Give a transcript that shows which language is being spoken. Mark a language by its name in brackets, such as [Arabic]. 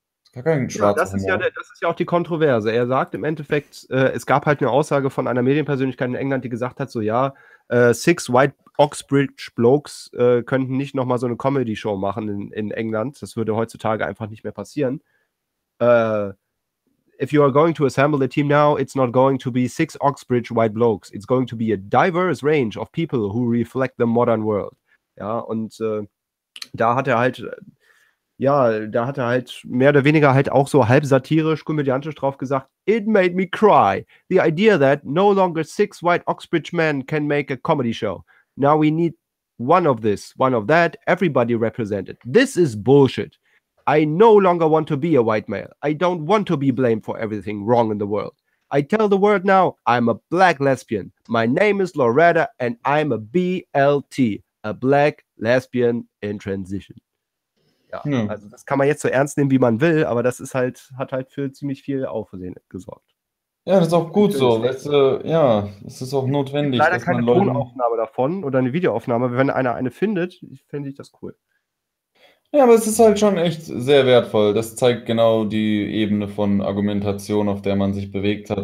[German] Ist gar kein schwarzer Humor. Das ist ja auch die Kontroverse. Er sagt im Endeffekt, es gab halt eine Aussage von einer Medienpersönlichkeit in England, die gesagt hat, so ja, [English] 6 White Oxbridge Blokes [German] könnten nicht nochmal so eine Comedy-Show machen in England. Das würde heutzutage einfach nicht mehr passieren. [English] If you are going to assemble a team now, it's not going to be 6 Oxbridge white blokes. It's going to be a diverse range of people who reflect the modern world. [German] Ja, und da hat er halt mehr oder weniger halt auch so halb satirisch, komödiantisch drauf gesagt, [English] it made me cry. The idea that no longer 6 white Oxbridge men can make a comedy show. Now we need one of this, one of that, everybody represented. This is bullshit. I no longer want to be a white male. I don't want to be blamed for everything wrong in the world. I tell the world now, I'm a black lesbian. My name is Loretta and I'm a BLT, a black lesbian in transition. [German] Ja, also das kann man jetzt so ernst nehmen, wie man will, aber das ist halt, hat halt für ziemlich viel Aufsehen gesorgt. Ja, das ist auch gut so. Es ist auch notwendig. Leider keine Tonaufnahme davon oder eine Videoaufnahme. Wenn einer eine findet, fände ich das cool. Ja, aber es ist halt schon echt sehr wertvoll. Das zeigt genau die Ebene von Argumentation, auf der man sich bewegt hat.